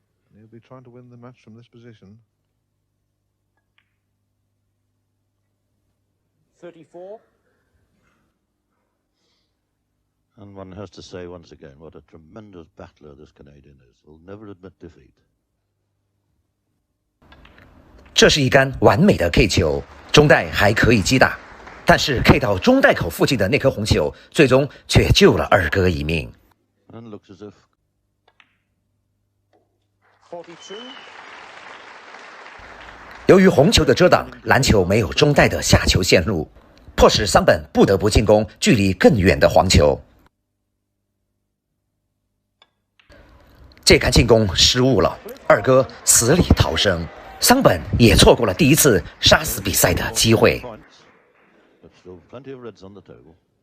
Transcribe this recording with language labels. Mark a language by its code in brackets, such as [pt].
[en] And he'll be trying to win the match from this position. 34. And one has to say once again what a tremendous battler this Canadian is. He'll never admit defeat. [zh] 这是一杆完美的 K 球，中袋还可以击打，但是 K 到中袋口附近的那颗红球，最终却救了二哥一命。 [en] And looks as if 42. [zh] 由于红球的遮挡，篮球没有中袋的下球线路，迫使桑本不得不进攻距离更远的黄球。这杆进攻失误了，二哥死里逃生。桑本也错过了第一次杀死比赛的机会。 [en] points, but still plenty of reds on the table.